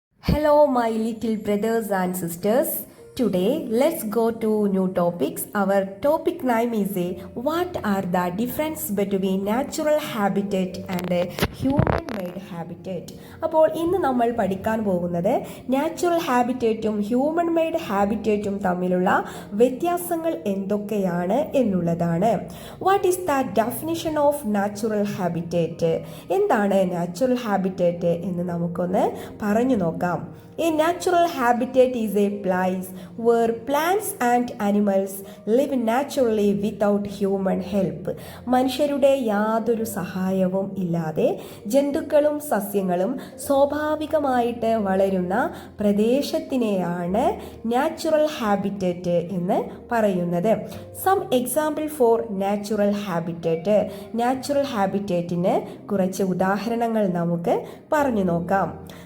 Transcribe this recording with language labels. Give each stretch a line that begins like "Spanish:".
English: Hello, my little brothers and sisters. Today, let's go to new topics. Our topic name is what are the difference between natural habitat and human-made habitat.
Malayalam: അപ്പോൾ ഇന്ന് നമ്മൾ പഠിക്കാൻ പോകുന്നത് natural ഹാബിറ്റേറ്റും human made ഹാബിറ്റേറ്റും തമ്മിലുള്ള വ്യത്യാസങ്ങൾ എന്തൊക്കെയാണ് എന്നുള്ളതാണ്.
English: What is the definition of natural habitat?
Malayalam: എന്താണ് നാച്ചുറൽ ഹാബിറ്റേറ്റ് എന്ന് നമുക്കൊന്ന് പറഞ്ഞു നോക്കാം.
English: A natural habitat is a place where plants and animals live naturally without human help.
Malayalam: മനുഷ്യരുടെ യാതൊരു സഹായവും ഇല്ലാതെ ജന്തുക്കളും സസ്യങ്ങളും സ്വാഭാവികമായിട്ട് വളരുന്ന പ്രദേശത്തിനെയാണ് നാച്ചുറൽ ഹാബിറ്ററ്റ് എന്ന് പറയുന്നത്.
English: Some example for natural habitat.
Malayalam: Natural ഹാബിറ്ററ്റിന് കുറച്ച് ഉദാഹരണങ്ങൾ നമുക്ക് പറഞ്ഞു നോക്കാം.